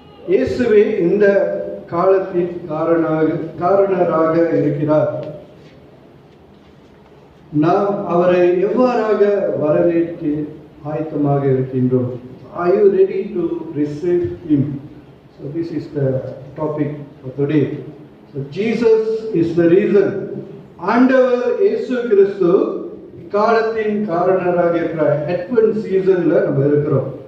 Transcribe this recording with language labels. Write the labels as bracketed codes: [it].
[ta] இயேசுவே இந்த காலத்தின் காரணராக இருக்கிறார். நாம் அவரை எவ்வாறாக வரவேற்க ஆயத்தமாக இருக்கின்றோம்? [en] Are you ready to receive him? So this is the topic for today. So Jesus is the reason. [ta] ஆண்டவர் இயேசு கிறிஸ்து காலத்தின் காரணராக இருக்கிறார். Advent seasonல நம்ம இருக்கிறோம்.